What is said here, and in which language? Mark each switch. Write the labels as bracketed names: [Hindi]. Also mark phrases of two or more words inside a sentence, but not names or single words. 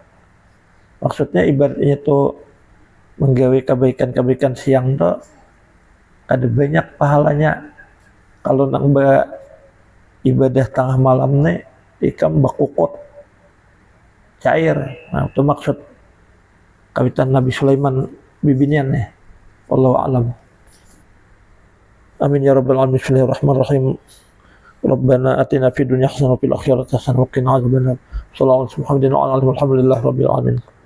[Banjar] Maksudnya ibaratnya itu menggawe kebaikan siang tuh kada banyak pahalanya. Kalau nang ibadah tengah malam nih ikam bakukot, cair. Nah, itu maksud kawitan Nabi Sulaiman bibinian ya. [Arabic] والله أعلم. آمين يا رب العالمين. Bismillahirrahmanirrahim. ربنا آتنا في الدنيا حسنة وفي الآخرة حسنة وقنا عذاب النار. صلى الله عليه وسلم. الحمد لله رب العالمين.